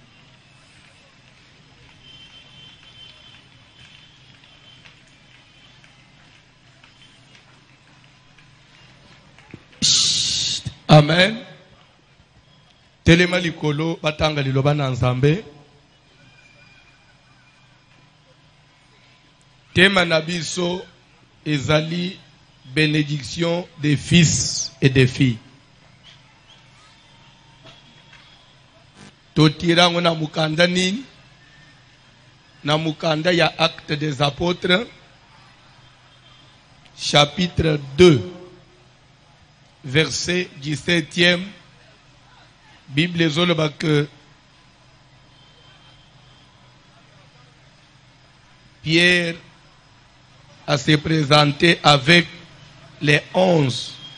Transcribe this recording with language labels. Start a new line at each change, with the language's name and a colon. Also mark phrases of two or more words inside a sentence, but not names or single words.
Lingala: Amen. Telema likolo batanga liloba na Nzambe. Tema na biso ezali
French: bénédiction des fils et des filles.
Lingala: Totirango na mukanda nini? Na mukanda ya
French: Actes des Apôtres, chapitre 2, verset 17e. Bible zoloba que Pierre a se présenté avec les 11.